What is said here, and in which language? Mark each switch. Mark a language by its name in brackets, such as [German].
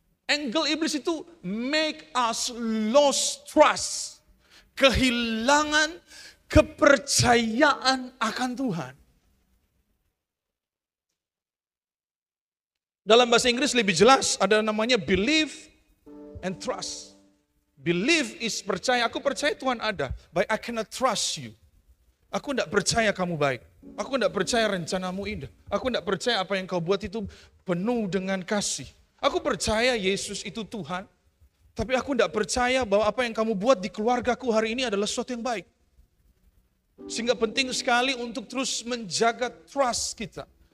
[English] Angle [Indonesian] iblis itu [English] make us lost trust. [Indonesian] Kehilangan kepercayaan akan Tuhan. Dalam bahasa Inggris lebih jelas, ada namanya believe and trust. [English] Believe is [Indonesian] percaya, aku percaya Tuhan ada, [English] but I cannot trust you. [Indonesian] Aku tidak percaya kamu baik. Aku tidak percaya rencanamu indah. Aku tidak percaya apa yang kau buat itu penuh dengan kasih. Aku percaya Yesus itu Tuhan. Tapi aku tidak percaya bahwa apa yang kamu buat di keluargaku hari ini adalah sesuatu yang baik. Sehingga penting sekali untuk terus menjaga trust kita.